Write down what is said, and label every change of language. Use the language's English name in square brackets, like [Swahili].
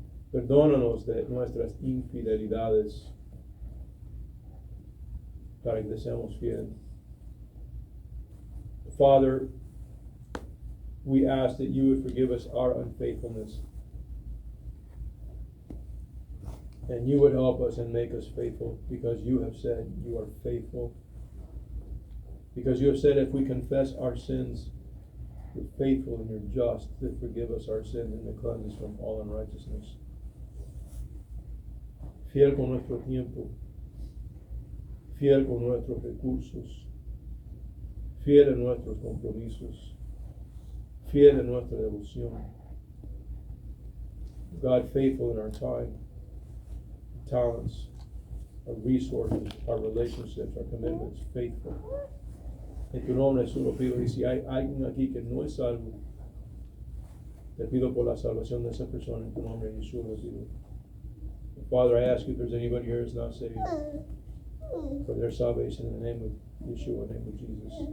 [Spanish] Perdónanos de nuestras infidelidades para que seamos fieles. [English] Father, we ask that you would forgive us our unfaithfulness, and you would help us and make us faithful, because you have said you are faithful. Because you have said if we confess our sins, you're faithful and you're just to forgive us our sins and to cleanse us from all unrighteousness. [Spanish] Fiel con nuestro tiempo, fiel con nuestros recursos, fiel en nuestros compromisos, fiel en nuestra devoción. [English] God, faithful in our time, talents, our resources, our relationships, our commitments, faithful. [Spanish] En tu nombre Jesús lo pido, y si hay alguien aquí que no es salvo, te pido por la salvación de esa persona, en tu nombre Jesús lo pido. [English] Father, I ask you if there's anybody here who's not saved. for their salvation in the name of Yeshua, in the name of Jesus.